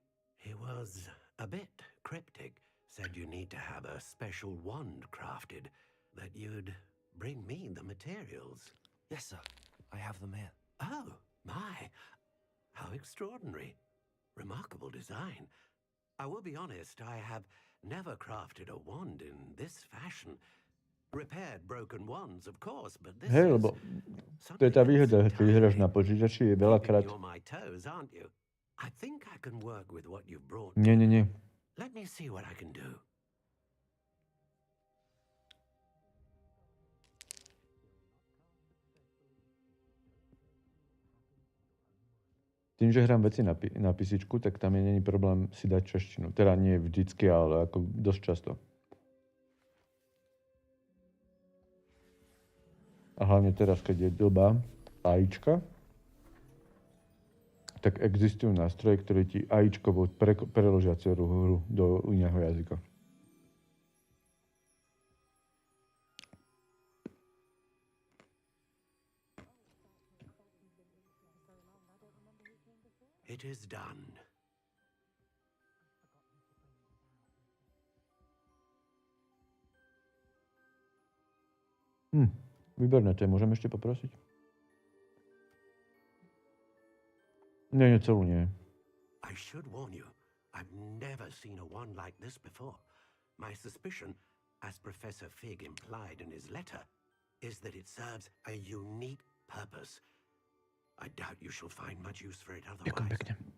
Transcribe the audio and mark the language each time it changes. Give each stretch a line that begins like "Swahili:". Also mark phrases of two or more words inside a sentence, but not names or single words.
English: He was a bit cryptic, said you need to have a special wand crafted, that you'd bring me the materials. Yes, sir. I have them here. Oh, my. How extraordinary. Remarkable design. I will be honest, I have never crafted a wand in this fashion. Repaired broken wands, of course, but this
Slovak: Hej,
English: is
Slovak: lebo to je tá výhoda, keď hráš na počítači, je veľakrát...
English: Keeping you on my toes, aren't you? I think I can work with what you've brought.
Slovak: Nie.
English: Let me see what I can do.
Slovak: Tým, že hrám veci na písičku, tak tam není problém si dať češtinu. Teda nie vždycky, ale ako dosť často. A hlavne teraz, keď je doba AIčka, tak existujú nástroje, ktoré ti AIčkovo preložia celú hru do iného jazyka.
English: It is done.
Slovak: Výborné, to je môžem ešte poprosiť? Nie, celú nie.
English: I should warn you, I've never seen a wand like this before. My suspicion, as Professor Fig implied in his letter, is that it serves a unique purpose. I doubt you shall find much use for it
Slovak: Ďakujem
English: otherwise.
Slovak: pekne.